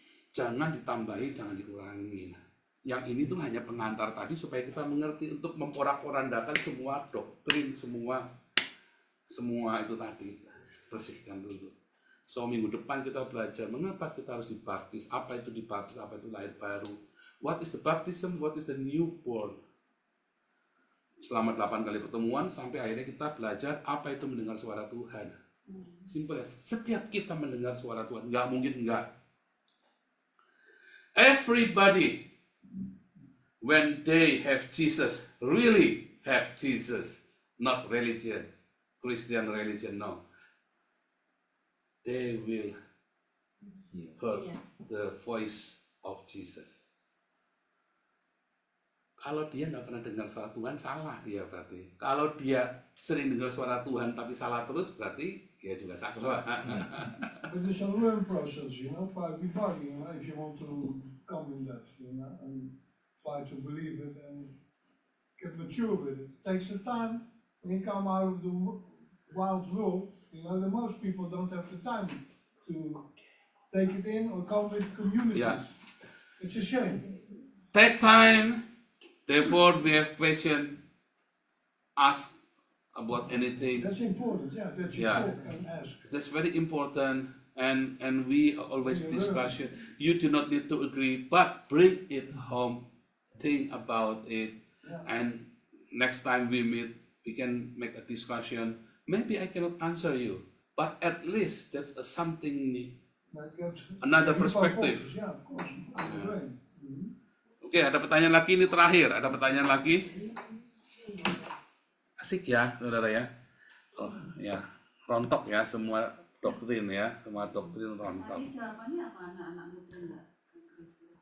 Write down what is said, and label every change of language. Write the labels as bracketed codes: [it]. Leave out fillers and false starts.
[id] Jangan ditambahi, jangan dikurangi. Yang ini tuh hanya pengantar tadi supaya kita mengerti untuk memporak-porandakan semua doktrin, semua itu tadi. Bersihkan dulu. So minggu depan kita belajar mengapa kita harus dibaptis, apa itu dibaptis, apa itu lahir baru. [en] What is the baptism, what is the newborn. [id] Selama 8 kali pertemuan sampai akhirnya kita belajar apa itu mendengar suara Tuhan. Simple ya. Setiap kita mendengar suara Tuhan, nggak mungkin nggak. [en] Everybody, when they have Jesus, really have Jesus, not religion, Christian religion, no. They will heard [id] Iya. [en] the voice of Jesus. [id] Kalau dia nggak pernah dengar suara Tuhan, salah dia berarti. Kalau dia sering dengar suara Tuhan tapi salah terus, berarti dia juga salah. [en] But it's a learn process, for everybody, if you want to come in that, and try to believe it and get mature with it. It takes the time. When you come out of the wild world, the most people don't have the time to take it in or come with communities. Yeah. It's a shame. Take time. Therefore, we have question. Ask about anything. That's important, that you Yeah. talk and ask. That's very important. And we always discuss it. You do not need to agree, but bring it home. Think about it. Yeah. And next time we meet, we can make a discussion. Maybe I cannot answer you, but at least that's something new. Like that. Another People perspective. focus, yeah, of course. On the brain. [id] Oke, ada pertanyaan lagi, ini terakhir. Ada pertanyaan lagi. Asik ya, saudara ya. Oh, ya, rontok ya semua doktrin ya, semua doktrin rontok. Tapi jawabannya apa anak-anak muda enggak ke gereja?